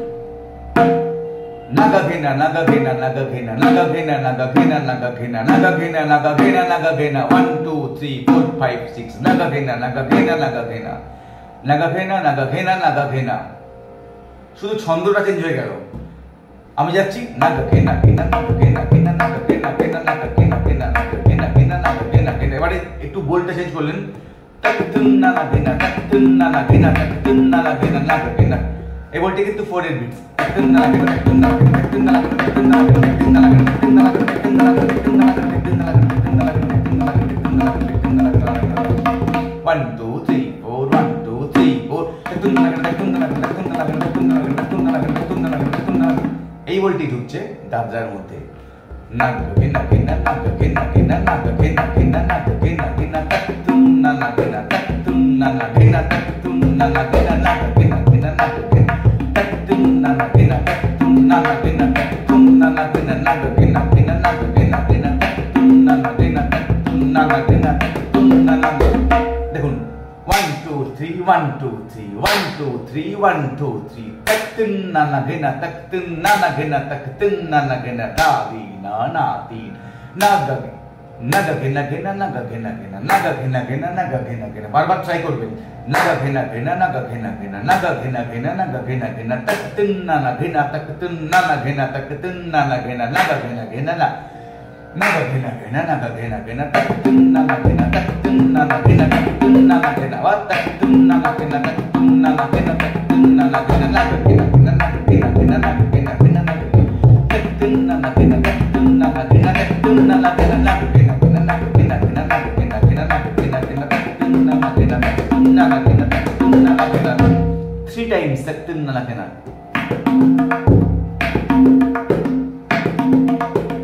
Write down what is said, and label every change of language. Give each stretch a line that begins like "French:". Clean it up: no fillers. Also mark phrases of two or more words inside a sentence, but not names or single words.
Bangla: नागा घेना नागा घेना नागा घेना नागा घेना नागा घेना नागा घेना नागा घेना नागा घेना नागा घेना 1 2 3 4 5 6 नागा घेना नागा घेना नागा घेना नागा घेना नागा घेना नागा घेना। শুধু ছন্দটা চেঞ্জ হয়ে গেল। আমি যাচ্ছি নাগা ঘেনা ঘেনা নাগা ঘেনা ঘেনা নাগা ঘেনা ঘেনা নাগা ঘেনা ঘেনা নাগা ঘেনা ঘেনা নাগা ঘেনা ঘেনা। এবারে একটু বোলটা চেঞ্জ করলেন, তাকতুন নাগা ঘেনা তাকতুন নাগা ঘেনা তাকতুন নাগা ঘেনা নাগা ঘেনা। এই বলটি কিন্তু 4 এর বিটস। তাকতুন নাগা ঘেনা তাকতুন নাগা ঘেনা তাকতুন নাগা ঘেনা তাকতুন নাগা ঘেনা তাকতুন নাগা ঘেনা তাকতুন নাগা ঘেনা তাকতুন নাগা ঘেনা তাকতুন নাগা ঘেনা তাকতুন নাগা ঘেনা তাকতুন নাগা ঘেনা তাকতুন নাগা ঘেনা তাকতুন নাগা ঘেনা তাকতুন নাগা ঘেনা 1 2 3 4 1 2 3 4 তাকতুন নাগা ঘেনা তাকতুন নাগা ঘেনা তাকতুন নাগা ঘেনা তাকতুন নাগা ঘেনা তাকতুন নাগা ঘেনা তাকতুন নাগা ঘেনা তাকতুন নাগা ঘেনা। এই বলটি ঢুকছে দাদরার মধ্যে। নাগা ঘেনা ঘেনা নাগা ঘেনা ঘেনা নাগা ঘেনা ঘেনা নাগা ঘেনা ঘেনা তাকতুন নাগা ঘেনা তাকতুন নাগা ঘেনা তাকতুন নাগা ঘেনা নাগা ঘেনা ঘেনা নাগা ঘেনা তাকতুন নাগা ঘেনা তাকতুন নাগা ঘেনা তাকতুন নাগা ঘেনা নাগা ঘেনা ঘেনা নাগা ঘেনা ঘেনা তাকতুন নাগা ঘেনা তাকতুন নাগা ঘেনা তাকতুন নাগা। দেখুন 1 2 3 1 2 3 1 2 3 1 2 3 taktun nana gena taktun nana gena taktun nana gena davi na nati naga naga gena gena naga gena gena naga gena gena naga gena gena বারবার ট্রাই করবেন। naga gena gena naga gena gena naga gena gena naga gena gena taktun nana gena taktun nana gena taktun nana gena naga gena gena na naga gena gena naga gena gena taktun nana gena taktun nana gena taktun nana gena wa taktun nana gena taktun nana gena taktun nana gena naga gena gena naga gena gena naga gena gena naga taktun nana gena taktun nana gena taktun nana gena naga gena gena naga gena gena naga gena gena naga gena gena taktun nana gena taktun nana gena taktun nana gena 3 times taktun nana gena।